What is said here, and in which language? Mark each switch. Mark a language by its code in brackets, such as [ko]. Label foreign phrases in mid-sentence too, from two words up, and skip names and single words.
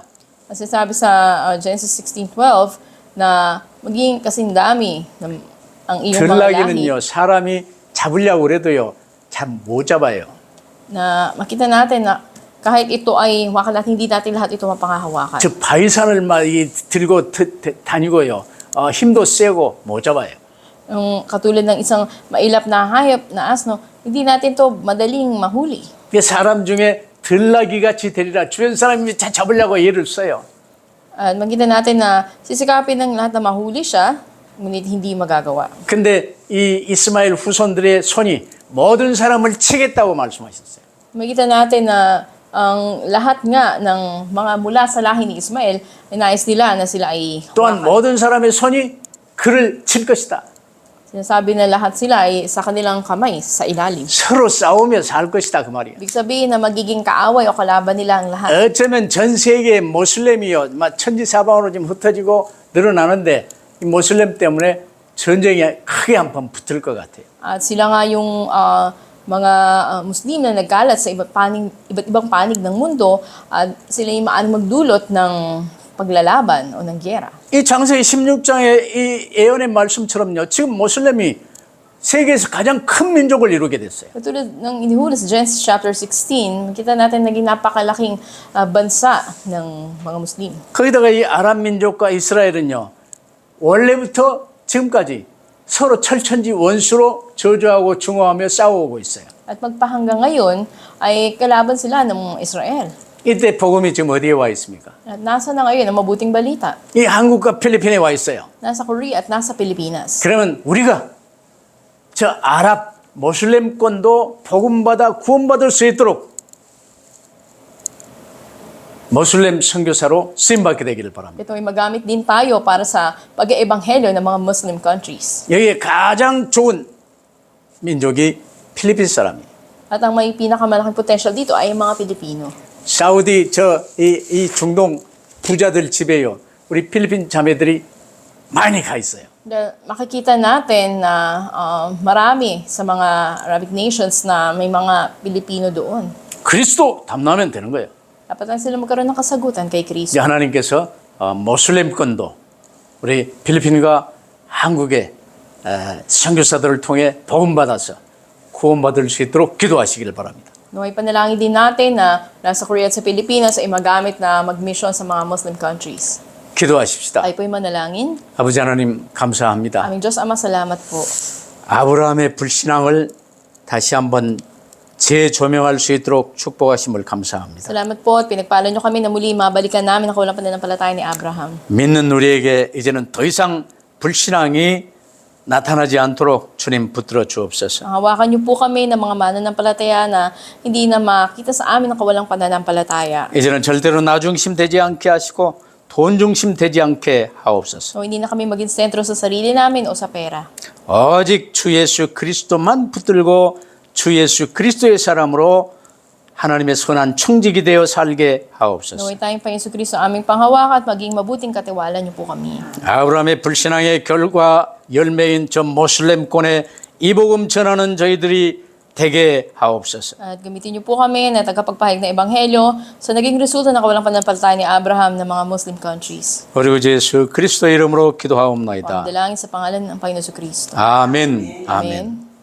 [tl] At sinabi sa Genesis 16:12 na maging kasing dami ng ang iyong mga lahi. [ko] 들나귀는요 사람이 잡으려고 그래도요 잘 못 잡아요. [tl] Na makita natin na kahit ito ay hawakan natin, hindi natin lahat ito mapangahawakan. [ko] 즉 바위산을 막 들고 다니고요 힘도 세고 못 잡아요. [tl] Yung katulad ng isang mailap na hayop na asno, hindi natin to madaling mahuli. [ko] 그 사람 중에 들나귀 같이 되리라. 주변 사람이 다 잡으려고 애를 써요. [tl] At makita natin na sisikapin ng lahat na mahuli siya, ngunit hindi magagawa. [ko] 근데 이 이스마엘 후손들의 손이 모든 사람을 치겠다고 말씀하셨어요. [tl] Makita natin na ang lahat nga ng mga mula sa lahi ni Ismael, ay nais nila na sila ay [ko] 또한 [tl] hawakan. [ko] 모든 사람의 손이 그를 칠 것이다. [tl] Sinasabi na lahat sila ay sa kanilang kamay, sa ilalim. [ko] 서로 싸우며 살 것이다 그 말이에요. [tl] Ibig sabihin na magiging kaaway o kalaban nila ang lahat. [ko] 어쩌면 전 세계 모슬렘이요, 막 천지사방으로 지금 흩어지고 늘어나는데 이 모슬렘 때문에 전쟁이 크게 한판 붙을 것 같아요. [tl] At sila nga yung mga Muslim na nagkalat sa iba't ibang panig ng mundo at sila yung maaaring magdulot ng paglalaban o ng gyera. [ko] 이 창세기 16장의 이 예언의 말씀처럼요. 지금 모슬렘이 세계에서 가장 큰 민족을 이루게 됐어요. [tl] Katulad ng inihula sa Genesis chapter 16, makita natin naging napakalaking bansa ng mga Muslim. [ko] 거기다가 이 아랍 민족과 이스라엘은요. 원래부터 지금까지 서로 철천지 원수로 저주하고 중화하며 싸워오고 있어요. [tl] At magpahanggang ngayon ay kalaban sila ng Israel. [ko] 이때 복음이 지금 어디에 와 있습니까? [tl] At nasa na ngayon ang mabuting balita? [ko] 이 한국과 필리핀에 와 있어요. [tl] Nasa Korea at nasa Pilipinas. [ko] 그러면 우리가 저 아랍 모슬렘권도 복음받아 구원받을 수 있도록 모슬렘 선교사로 쓰임받게 되기를 바랍니다. [tl] Ito ay magamit din tayo para sa pag-eebanghelyo ng mga [en] Muslim countries. [ko] 여기에 가장 좋은 민족이 필리핀 사람이에요. [tl] At ang may pinakamalaking potential dito ay ang mga Pilipino. [ko] 사우디 이 중동 부자들 집에요. 우리 필리핀 자매들이 많이 가 있어요. [tl] Dahil makikita natin na marami sa mga Arabic nations na may mga Pilipino doon. [ko] 그리스도 담나면 되는 거예요. [tl] Dapat lang sila magkaroon ng kasagutan kay [ko] 이제 [tl] Kristo. [ko] 하나님께서 모슬렘권도 우리 필리핀과 한국의 선교사들을 통해 복음받아서 구원받을 수 있도록 기도하시기를 바랍니다. [tl] Naway panalangin din natin na nasa Korea at sa Pilipinas ay magamit na mag-mission sa mga [en] Muslim countries. [ko] 기도하십시다. [tl] Tayo po'y manalangin. [ko] 아버지 하나님 감사합니다. [tl] Aming Diyos Ama, salamat po. [ko] 아브라함의 불신앙을 다시 한번 재조명할 수 있도록 축복하심을 감사합니다. [tl] Salamat po at pinagpala niyo kami na muli mabalikan namin ang kawalang pananampalataya ni Abraham. [ko] 믿는 우리에게 이제는 더 이상 불신앙이 나타나지 않도록 주님 붙들어 주옵소서. [tl] Hawakan niyo po kami ng mga mananampalataya na hindi na makita sa amin ang kawalang pananampalataya. [ko] 이제는 절대로 나 중심 되지 않게 하시고 돈 중심 되지 않게 하옵소서. [tl] So hindi na kami maging sentro sa sarili namin o sa pera. [ko] 오직 주 예수 그리스도만 붙들고 주 예수 그리스도의 사람으로 하나님의 선한 청직이 되어 살게 하옵소서. [tl] Naway tayong Panginoon Kristo aming panghawakan at maging mabuting katiwala niyo po kami. [ko] 아브라함의 불신앙의 결과 열매인 저 모슬렘권에 이 복음 전하는 저희들이 되게 하옵소서. [tl] At gamitin niyo po kami na tagapagpahayag ng Ebanghelyo sa naging resulta ng kawalang pananampalataya ni Abraham ng mga [en] Muslim countries. [ko] 우리 주 예수 그리스도 이름으로 기도하옵나이다. [tl] Dalangin sa pangalan ng Panginoon Kristo. [ko] 아멘. 아멘. [tl] Amen.